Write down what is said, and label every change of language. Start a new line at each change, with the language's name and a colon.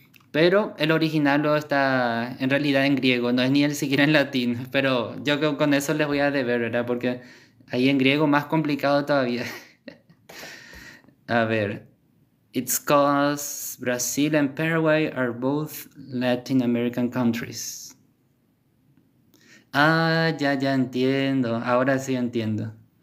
Spanish: Pero el original lo está en realidad en griego, no es ni siquiera en latín, pero yo con eso les voy a deber, ¿verdad? Porque ahí en griego más complicado todavía. A ver,
English: it's cause Brazil and Paraguay are both Latin American countries.
Spanish: Ah, ya entiendo, ahora sí entiendo.